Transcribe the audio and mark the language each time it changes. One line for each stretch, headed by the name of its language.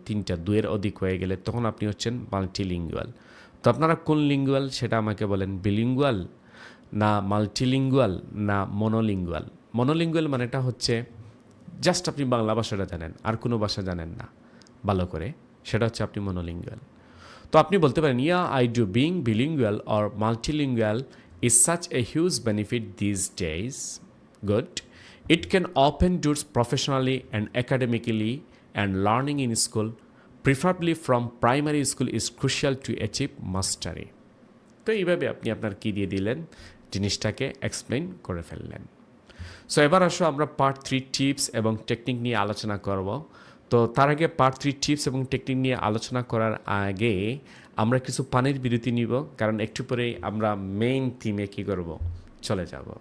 Bangla: তিনটা, দুয়ের অধিক হয়ে গেলে তখন আপনি হচ্ছেন মাল্টিলিঙ্গুয়াল। তো আপনারা কোন লিঙ্গুয়াল সেটা আমাকে বলেন, বিলিঙ্গুয়াল না মাল্টিলিঙ্গুয়াল না মনোলিঙ্গুয়াল? মনোলিঙ্গুয়াল মানেটা হচ্ছে জাস্ট আপনি বাংলা ভাষাটা জানেন, আর কোনো ভাষা জানেন না ভালো করে, সেটা হচ্ছে আপনি মনোলিঙ্গুয়াল। তো আপনি বলতে পারেন, yeah I do.
English: Being bilingual or multilingual is such a huge benefit these days. Good. It can open doors professionally and academically, and learning in school, preferably from primary school, is crucial to achieve mastery.
Bangla: তো এইভাবে আপনি আপনার কি দিয়ে দিলেন, জিনিসটাকে explain করে ফেললেন। সো এবার আসো আমরা পার্ট 3 টিপস এবং টেকনিক নিয়ে আলোচনা করব। তো তার আগে পার্ট 3 টিপস এবং টেকনিক নিয়ে আলোচনা করার আগে আমরা কিছু পানির বিরতি নিব, কারণ একটু পরেই আমরা মেইন থিমে কী করব, চলে যাব।